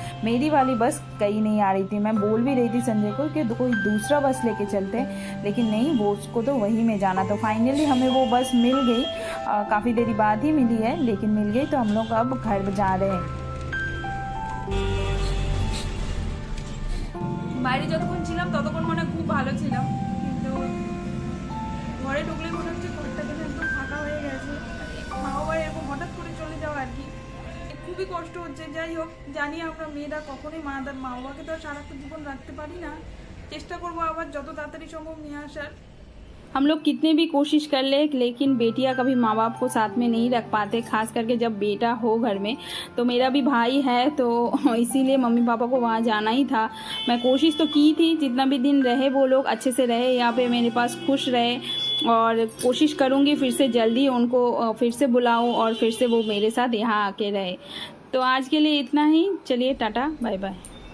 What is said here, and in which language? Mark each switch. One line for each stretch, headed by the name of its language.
Hindi: मेरी वाली बस कहीं नहीं आ रही थी। मैं बोल भी रही थी संजय को कि कोई दूसरा बस लेके चलते, लेकिन नहीं, वो उसको तो वही में जाना। तो फाइनली हमें वो बस मिल गई, काफ़ी देरी बाद ही मिली है, लेकिन मिल गई। तो हम लोग अब घर जा रहे हैं।
Bangla: বাইরে যতক্ষণ ছিলাম ততক্ষণ মনে খুব ভালো ছিলাম, কিন্তু ঘরে ঢুকলে মনে হচ্ছে ঘরটা যেন একদম ফাঁকা হয়ে গেছে। মা বাবা এরকম হঠাৎ করে চলে যাওয়া আর কি, খুবই কষ্ট হচ্ছে। যাই হোক, জানি আমরা মেয়েরা কখনোই মা বাবাকে তো আর সারাক্ষণ জীবন রাখতে পারি না। চেষ্টা করবো আবার যত তাড়াতাড়ি সম্ভব নিয়ে আসার।
Hindi: हम लोग कितने भी कोशिश कर ले, लेकिन बेटियां कभी माँ बाप को साथ में नहीं रख पाते, खास करके जब बेटा हो घर में। तो मेरा भी भाई है, तो इसीलिए मम्मी पापा को वहाँ जाना ही था। मैं कोशिश तो की थी, जितना भी दिन रहे वो लोग अच्छे से रहे यहाँ पे, मेरे पास खुश रहे, और कोशिश करूँगी फिर से जल्दी उनको फिर से बुलाऊँ और फिर से वो मेरे साथ यहाँ आके रहे। तो आज के लिए इतना ही, चलिए टाटा बाय बाय।